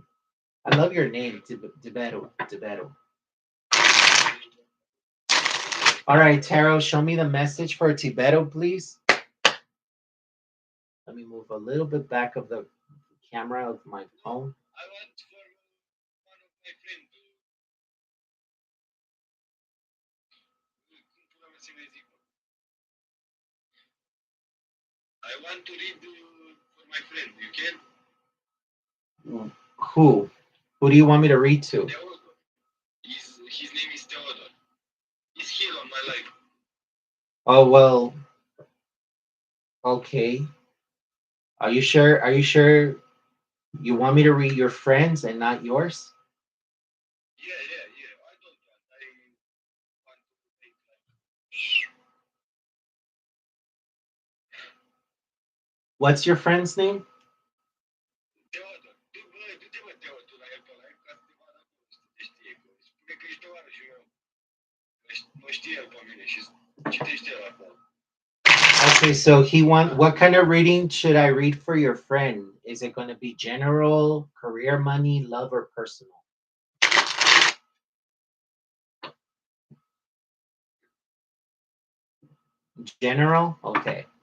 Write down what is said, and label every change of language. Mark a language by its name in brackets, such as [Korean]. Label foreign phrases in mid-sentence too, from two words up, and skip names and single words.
[English] I love your name, Tiberu. Tiberu. All right, Tarot, show me the message for Tiberu, please. Let me move a little bit back of the camera of my phone. I want for one of my friends. [Romanian] Cum pula mea să le zic, mă? [English] I want to read for my friend. You can? Who? Who do you want me to read to? Theodore. His name is Theodore. He's here on my life. Oh, well, okay. Are you sure? Are you sure you want me to read your friends and not yours? Yeah. I don't want. I want to take like. What's your friend's name? [Romanian] Teodor, du-te mă, Teodor, la el pe live ca să te vadă acolo, să te știe. Că spune că ești tovarășul meu. Mă știe el pe mine și citește el acolo. [English] Okay, so what kind of reading should I read for your friend? Is it going to be general, career, money, love, or personal? General? Okay.